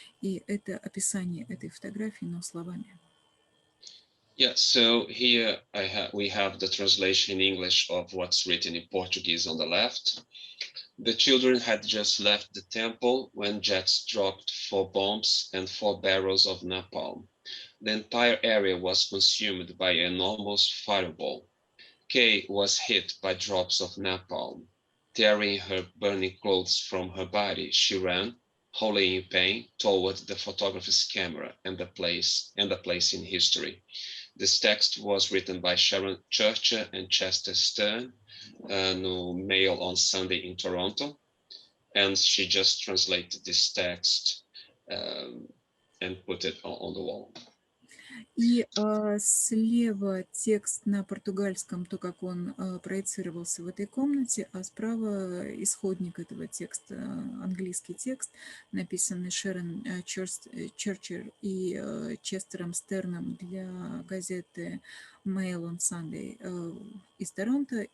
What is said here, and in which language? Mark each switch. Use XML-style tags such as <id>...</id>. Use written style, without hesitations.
<ru>И это описание этой фотографии, но словами.</ru> <en>Yeah, so here we have the translation in English of what's written in Portuguese on the left. The children had just left the temple when jets dropped 4 bombs and 4 barrels of napalm. The entire area was consumed by an enormous fireball. Kay was hit by drops of napalm. Tearing her burning clothes from her body, she ran, howling in pain, toward the photographer's camera and the place in history. This text was written by Sharon Churcher and Chester Stern, no Mail on Sunday in Toronto, and she just translated this text and put it on the wall.</en> <ru>И слева текст на португальском, то, как он проецировался в этой комнате, а справа исходник этого текста, английский текст, написанный Шерон Черчер и Честером Стерном для газеты Mail on Sunday из Торонто.</ru>